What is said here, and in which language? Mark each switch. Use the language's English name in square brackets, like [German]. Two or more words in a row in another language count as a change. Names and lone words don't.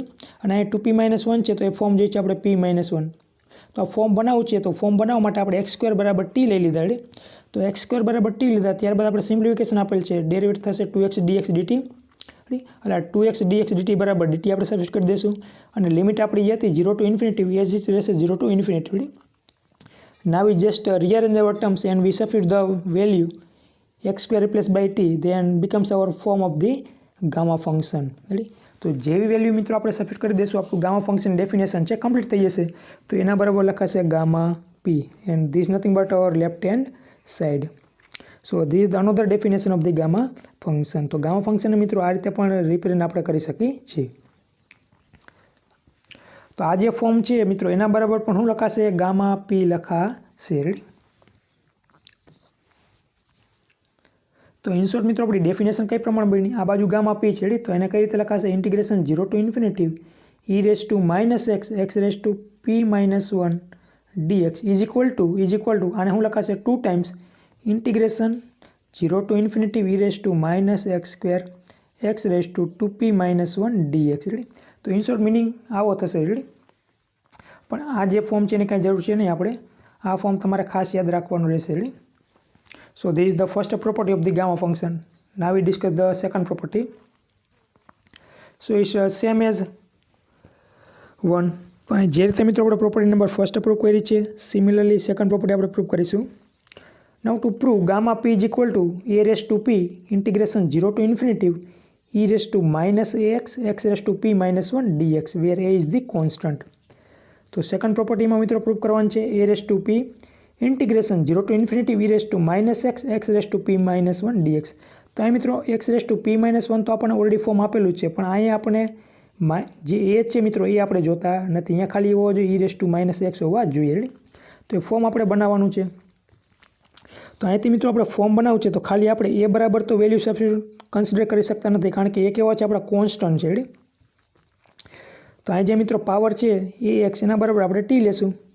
[Gujarati] અને અહીં 2p -1 છે તો એ ફોર્મ જોઈએ છે આપણે p -1. તો આ ફોર્મ બનાવવું છે તો ફોર્મ બનાવવા માટે આપણે [English] x square [Gujarati] બરાબર t લઈ લીધા. રેડી. તો [English] x square [Gujarati] બરાબર t લીધા ત્યારબાદ આપણે સિમ્પ્લિફિકેશન આપેલ છે ડેરિવેટ થશે [English] 2x dx dt [Gujarati] એટલે [English] 2x dx dt [Gujarati] બરાબર dt આપણે સબસ્ટિટ્યુટ કરી દઈશું અને લિમિટ આપણી જે હતી [English] 0 to infinity as it [Gujarati] રહેશે [English] 0 to infinity. Now we just rearrange our terms and we substitute the value x square replaced by t, then becomes our form of the gamma function. [Gujarati] તો જેવી વેલ્યુ મિત્રો આપણે સબસ્ટિટ્યુટ કરી દઈશું આપણું [English] gamma function definition [Gujarati] છે કમ્પ્લીટ થઈ જશે. તો એના બરાબર લખાશે [English] gamma p and this is nothing but our left hand side. So this is the another definition of the gamma function. [Gujarati] તો [English] gamma function [Gujarati] મિત્રો આ રીતે પણ રિપ્રેઝન્ટ આપણે કરી શકીએ છીએ. તો આ જે ફોર્મ છે મિત્રો એના બરાબર પણ શું લખાશે [English] gamma p [Gujarati] લખાશે. [English] તો in short [Gujarati] મિત્રો આપણી ડેફિનેશન કઈ પ્રમાણે બની આ બાજુ [English] gamma p [Gujarati] છે તો એને કઈ રીતે લખાશે [English] ઇન્ટિગ્રેશન 0 to infinity e raised to minus x x raised to p minus 1 dx is equal to [Gujarati] આને શું લખાશે [English] 2 times integration 0 to infinity e raised to minus x square x raised to 2p minus 1 dx. [Gujarati] તો [English] in short meaning [Gujarati] આવો થશે. પણ આ જે ફોર્મ છે એની કાંઈ જરૂર છે નહીં, આપણે આ ફોર્મ તમારે ખાસ યાદ રાખવાનું રહેશે. [English] So this is the first property of the gamma function. Now we discuss the second property. So it's same as one. [Gujarati] જે રીતે મિત્રો આપણે [English] property number first [Gujarati] પ્રૂવ કરી છે [English] similarly second property [Gujarati] આપણે પ્રૂવ કરીશું. [English] Now to prove gamma p is equal to a raised to p integration 0 to infinity e raised to minus ax x raised to p minus 1 dx where a is the constant. તો second propertyમાં [Gujarati] મિત્રો પ્રૂવ કરવાનું છે [English] a raised to p integration 0 to infinity v raised to minus x x raised to p minus 1 dx. [Gujarati] તો અહીં મિત્રો [English] x raised to p minus 1 [Gujarati] તો આપણને ઓલરેડી ફોર્મ આપેલું છે, પણ અહીંયા આપણે જે a છે મિત્રો એ આપણે જોતા નથી. અહીંયા ખાલી હોવો જોઈએ [English] e raised to minus x [Gujarati] હોવા જોઈએ. તો એ ફોર્મ આપણે બનાવવાનું છે. તો અહીંથી મિત્રો આપણે ફોર્મ બનાવવું છે તો ખાલી આપણે a બરાબર તો [English] value substitute consider [Gujarati] કરી શકતા નથી, કારણ કે એ કેવો છે આપણા કોન્સ્ટન્ટ છે. તો અહીં જે મિત્રો પાવર છે એ x એના બરાબર આપણે t લેશું.